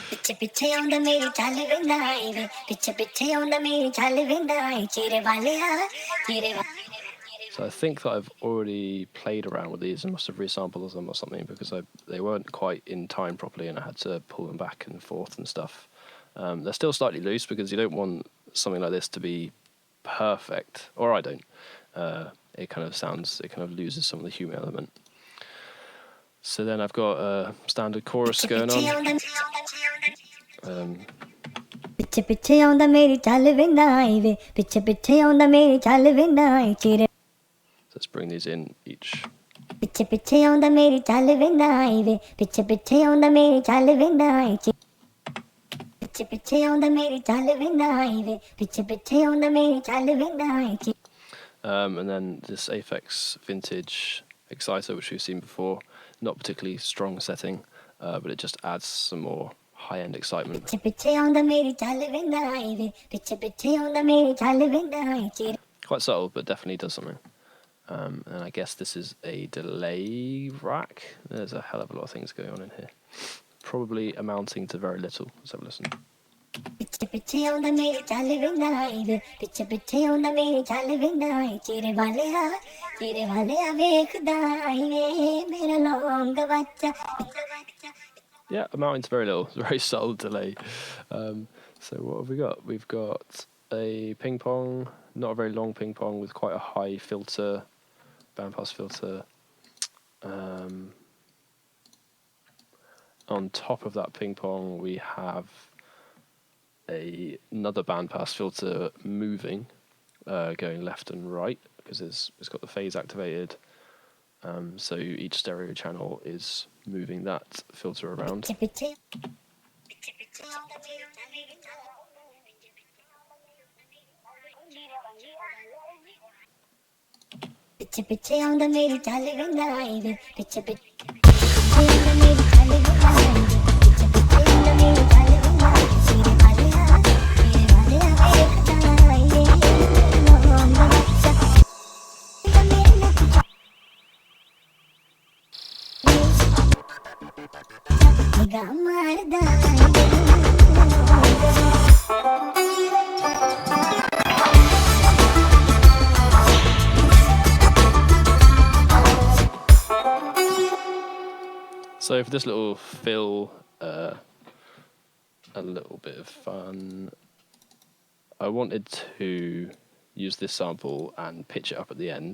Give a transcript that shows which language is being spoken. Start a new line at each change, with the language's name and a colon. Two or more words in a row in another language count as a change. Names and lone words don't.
English: So I think that I've already played around with these and must have resampled them or something, because they weren't quite in time properly and I had to pull them back and forth and stuff. They're still slightly loose because you don't want something like this to be perfect, or I don't. It kind of loses some of the human element. So then I've got a standard chorus going on.
Punjabi: ਪਿੱਛੇ ਪਿੱਛੇ ਆਉਂਦਾ ਮੇਰੀ ਚੱਲ ਵੇਂਦਾ ਏ ਵੇ ਪਿੱਛੇ ਪਿੱਛੇ ਆਉਂਦਾ ਮੇਰੀ ਚੱਲ ਵੇਂਦਾ ਏ ਚਿਹਰੇ
English: Let's bring these in each.
Punjabi: ਪਿੱਛੇ ਪਿੱਛੇ ਆਉਂਦਾ ਮੇਰੀ ਚੱਲ ਵੇਂਦਾ ਏ ਵੇ ਪਿੱਛੇ ਪਿੱਛੇ ਆਉਂਦਾ ਮੇਰੀ ਚੱਲ ਵੇਂਦਾ ਏ ਪਿੱਛੇ ਪਿੱਛੇ ਆਉਂਦਾ ਮੇਰੀ ਚੱਲ ਵੇਂਦਾ ਏ ਵੇ ਪਿੱਛੇ ਪਿੱਛੇ ਆਉਂਦਾ ਮੇਰੀ ਚੱਲ ਵੇਂਦਾ ਏ
English: And then this Aphex vintage exciter, which we've seen before, not particularly strong setting, but it just adds some more high-end excitement.
Punjabi: ਪਿੱਛੇ ਪਿੱਛੇ ਆਉਂਦਾ ਮੇਰੀ ਚੱਲ ਵੇਂਦਾ ਏ ਵੇ ਪਿੱਛੇ ਪਿੱਛੇ ਆਉਂਦਾ ਮੇਰੀ ਚੱਲ ਵੇਂਦਾ ਏ
English: Quite subtle, but definitely does something. And I guess this is a delay rack. There's a hell of a lot of things going on in here. Probably amounting to very little. Let's have a listen.
Punjabi: ਪਿੱਛੇ ਪਿੱਛੇ ਆਉਂਦਾ ਮੇਰੀ ਚੱਲ ਵੇਂਦਾ ਏ ਵੇ ਪਿੱਛੇ ਪਿੱਛੇ ਆਉਂਦਾ ਮੇਰੀ ਚੱਲ ਵੇਂਦਾ ਏ ਚਿਹਰੇ ਵਾਲਿਆ ਵੇਖਦਾ ਏ ਵੇ ਮੇਰਾ ਲੌਂਗ ਬੱਚਾ
English: Yeah, amounting to very little. Very subtle delay. So what have we got? We've got a ping pong, not a very long ping pong with quite a high filter, bandpass filter. On top of that ping pong, we have another bandpass filter moving, going left and right because it's got the phase activated. So each stereo channel is moving that filter around.
Punjabi: ਪਿੱਛੇ ਪਿੱਛੇ ਆਉਂਦਾ ਮੇਰੀ ਚੱਲ ਵੇਂਦਾ ਏ ਵੇ ਪਿੱਛੇ ਪਿੱਛੇ ਆਉਂਦਾ ਮੇਰੀ ਚੱਲ ਵੇਂਦਾ ਏ ਪਿੱਛੇ ਪਿੱਛੇ ਆਉਂਦਾ ਮੇਰੀ ਚੱਲ ਵੇਂਦਾ ਏ ਚਿਹਰੇ ਵਾਲਿਆ ਵੇਖਦਾ ਏ ਲੌਂਗ ਬੱਚਾ ਨਿਗਾਹ ਮਾਰਦਾ
English: So for this little fill, a little bit of fun, I wanted to use this sample and pitch it up at the end.